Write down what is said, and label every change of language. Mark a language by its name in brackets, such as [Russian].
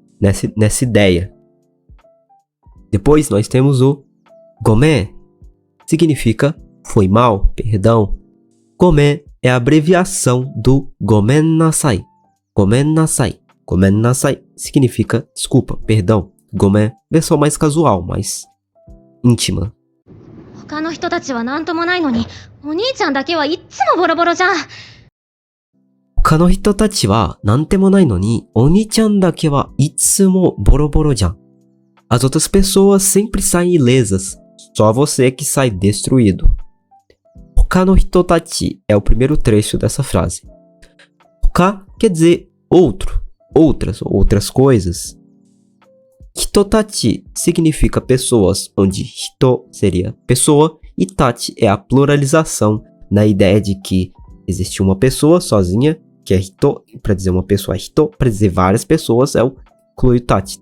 [Portuguese] Nessa ideia. Depois, nós temos o gomen, significa foi mal, perdão. Gomen é a abreviação do gomen nasai. Gomen nasai. Gomen nasai significa desculpa, perdão. Gomen, versão mais casual, mais íntima. [Japanese] 他の人たちは何ともないのに、お兄ちゃんだけはいっつもボロボロじゃん。他の人たちはなんてもないのに、お兄ちゃんだけはいつもボロボロじゃん。 [Portuguese] As outras pessoas sempre saem ilesas, só você que sai destruído. Hoka no hitotachi é o primeiro trecho dessa frase. Hoka quer dizer outro, outras coisas. Hitotachi significa pessoas, onde hito seria pessoa e tachi é a pluralização na ideia de que existe uma pessoa sozinha, que é hito, para dizer uma pessoa é hito, para dizer várias pessoas é o inclui o tachi.